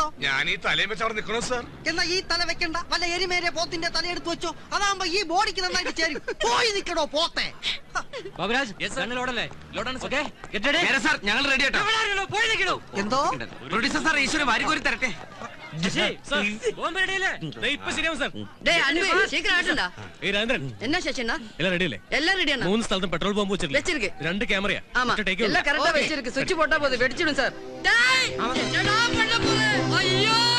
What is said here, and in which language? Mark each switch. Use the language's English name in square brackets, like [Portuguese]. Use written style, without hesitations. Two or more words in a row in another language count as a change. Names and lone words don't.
[Malayalam] ഞാൻ ഈ തലയും വെച്ച് അവിടെ നിൽക്കണോ സാർ? എന്നാ ഈ തല വെക്കണ്ട, വല്ല എരിമേരെ പോത്തിന്റെ തലയെടുത്ത് വെച്ചോ. അതാകുമ്പോ ഈ ബോഡിക്ക് നന്നായിട്ട് ചേരും. പോയി നിൽക്കണോ പോത്തെ. ഞങ്ങൾ റെഡി ആട്ടോ. എന്തോ പ്രൊഡ്യൂസർ സാർ ഈശ്വര വാരികോരി തരട്ടെ. [Tamil] என்ன சேஷனா எல்லாம் ரெடி இல்ல? எல்லாம் ரெடியா? [Malayalam] 3 സ്ഥലത്തും [English] petrol pump [Tamil] வெச்சிருக்கு. 2 கேமரா. ஆமா, எல்லாம் கரெக்ட்டா வெச்சிருக்கு. சுவிட்ச் போட்டா போதும், வெடிச்சிடும் சார். டேய், என்னடா பண்ண போற? ஐயோ!